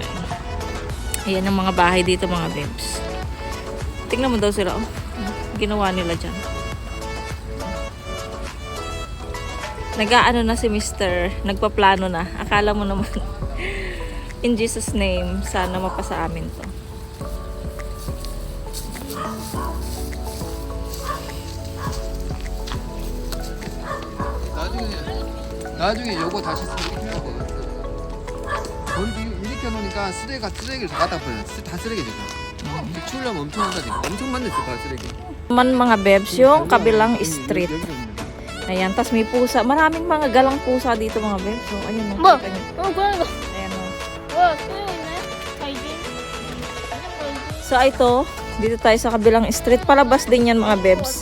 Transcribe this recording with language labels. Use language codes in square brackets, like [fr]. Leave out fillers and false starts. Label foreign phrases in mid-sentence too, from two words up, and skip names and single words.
[tl] Ayan ang mga bahay dito mga bebs. Tingnan mo daw sila. Oh. Ginawa nila dyan. Nag-aano na si Mr. Nagpaplano na. Akala mo naman. [en] In Jesus name, [tl] sana mapasa amin to. [ko] 나중에 요거 다시 쓰레기 해야 돼. 이렇게 놓으니까 쓰레기를 다 갖다 버려. 다 쓰레기 되잖아. 추우려면 엄청 한다니까. 엄청 많네 다 쓰레기. [tl] Man mga bebs, yung kabilang street. Ayan, tas may pusa. Maraming mga galang pusa dito mga bebs. So, ayun o. Ayan o. So, ito. Dito tayo sa kabilang street. Palabas din yan mga bebs.